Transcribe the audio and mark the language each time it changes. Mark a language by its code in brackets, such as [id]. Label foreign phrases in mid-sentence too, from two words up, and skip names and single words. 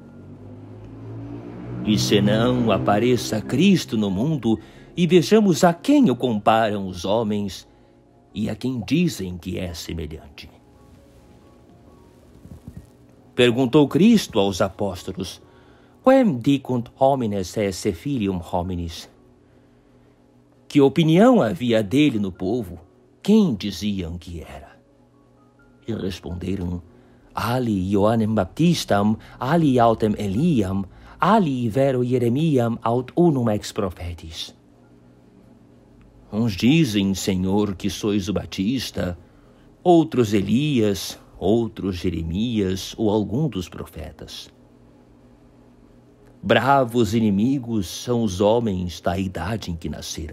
[pt] E senão apareça Cristo no mundo e vejamos a quem o comparam os homens e a quem dizem que é semelhante. Perguntou Cristo aos apóstolos: [la] Quem dicunt homines esse filium hominis? [pt] Que opinião havia dele no povo? Quem diziam que era? E responderam: [la] Ali Ioannem Baptistam, ali autem Eliam, ali vero Jeremiam aut unum ex prophetis. [pt] Uns dizem, Senhor, que sois o Batista, outros Elias, outros Jeremias ou algum dos profetas. Bravos inimigos são os homens da idade em que nasceram.